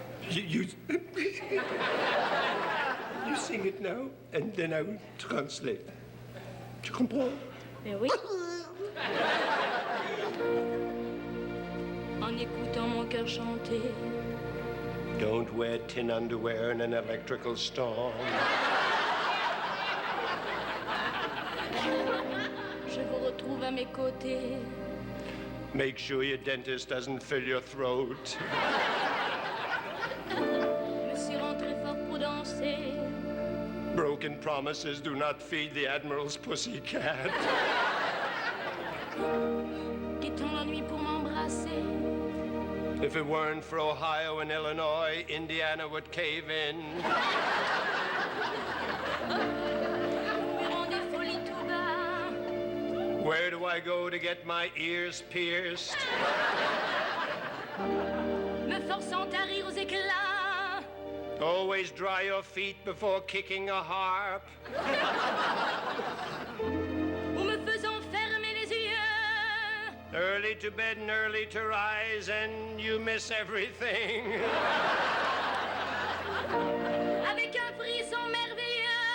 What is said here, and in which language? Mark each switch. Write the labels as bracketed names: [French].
[English] You sing it now, and then I will translate. [French] Tu comprends? Mais oui. En écoutant mon cœur chanter. [English] Don't wear tin underwear in an electrical storm. [French] Je vous retrouve à mes côtés. [English] Make sure your dentist doesn't fill your throat. [French] Me serrant très fort pour danser. [English] Broken promises do not feed the Admiral's pussycat. [French] Quittant la nuit pour m'embrasser. [English] If it weren't for Ohio and Illinois, Indiana would cave in. [French] Murmurant des folies tout bas. [English] Where do I go to get my ears pierced? [French] Me forçant à rire aux éclats. [English] Always dry your feet before kicking a harp. [French] Ou me faisant fermer les yeux. [English] Early to bed and early to rise, and you miss everything. [French] Avec un frisson merveilleux.